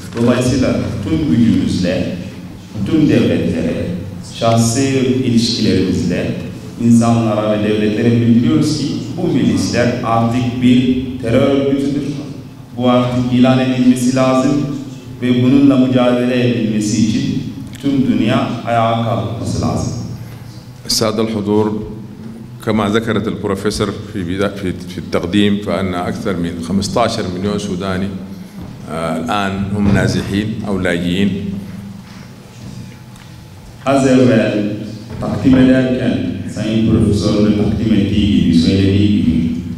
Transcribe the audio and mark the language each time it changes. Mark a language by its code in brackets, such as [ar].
[tr] Dolayısıyla tüm gücümüzle, tüm devletlere, şahsi ilişkilerimizle insanlara ve devletlere bildiriyoruz ki bu milisler artık bir terör örgütüdür. Bu artık ilan edilmesi lazım ve bununla mücadele edilmesi için tüm dünya ayağa kalkması lazım. [ar] السادة الحضور، كما ذكرت البروفيسور في التقديم فإن أكثر من 15 مليون سوداني الآن هم نازحين أو لاجئين. [tr] Az evvel takdim ederken Sayın Profesör'ün takdim ettiği gibi, söylediği gibi